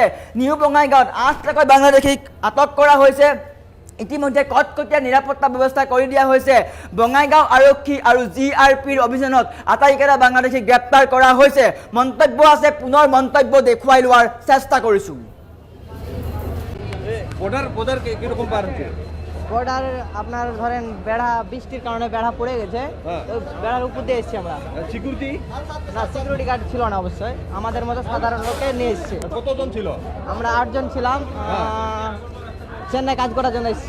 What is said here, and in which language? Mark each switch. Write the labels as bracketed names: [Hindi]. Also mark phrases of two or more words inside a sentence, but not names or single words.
[Assamese] নিউ বঙাইগাঁৱত 8টাকৈ বাংলাদেশীক আটক কৰা হৈছে। ইতিমধ্যে কটকটীয়া নিৰাপত্তা ব্যৱস্থা কৰি দিয়া হৈছে। বঙাইগাঁও আৰক্ষী আৰু GRPৰ অভিযানত আটাইকেইটা বাংলাদেশীক গ্ৰেপ্তাৰ কৰা হৈছে। মন্তব্য আছে, পুনৰ মন্তব্য দেখুৱাই লোৱাৰ চেষ্টা কৰিছোঁ। [Bangla] বর্ডার কিরকম পার হচ্ছে? বর্ডার আপনার ধরেন বেড়া, বৃষ্টির কারণে বেড়া পড়ে গেছে, ওই বেড়ার উপর দিয়ে এসেছি আমরা। সিকিউরিটি না, [English] security guard [Bangla] ছিল না অবশ্যই, আমাদের মতো সাধারণ লোকে নিয়ে এসেছি। কতজন ছিল? আমরা 8 জন ছিলাম। চেন্নাই কাজ করার জন্য এসেছি।